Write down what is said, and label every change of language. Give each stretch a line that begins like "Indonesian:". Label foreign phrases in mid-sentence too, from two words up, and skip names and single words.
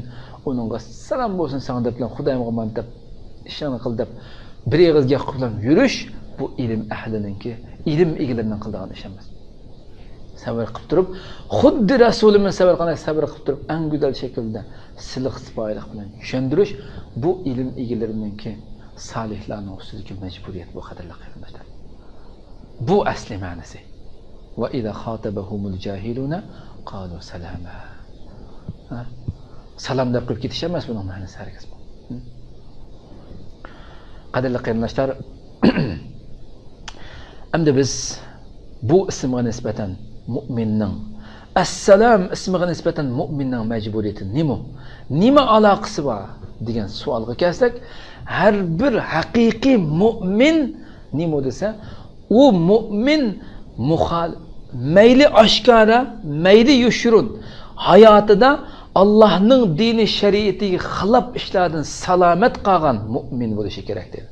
Uzbek: Uningga salom bo'lsin sen deb bilan Xudoyman deb ishini qil deb bir og'izga qilib yurish, bu ilm ahlininki, ilm egalarining qiladigan ish emas. sabr qilib turib, xuddi Rasulimiz sabr qilgan sabr qilib turib, eng go'zal shaklda siliq sipoyilik bilan tushuntirish bu ilm egalarininki salihlarning ustidagi majburiyat bu qadrli qarindoshlar. Bu asli ma'nosi.
Arabic: وإذا خاطبهم الجاهلون قالوا سلاما.
Uzbek: Salam deb qo'yib ketish emas buning ma'nosi hargiz bu. Qadrli qarindoshlar, endi biz bu ismga nisbatan mu'minning assalom ismiga nisbatan mu'minning majburiyati nima aloqasi bor degan savolga kelsak, har bir haqiqiy mu'min nima desa, u mu'min mayli oshkora, mayli yushurun hayotida Allohning dini shariatiga xilof ishlardan salomat qolgan mu'min bo'lishi kerak dedi.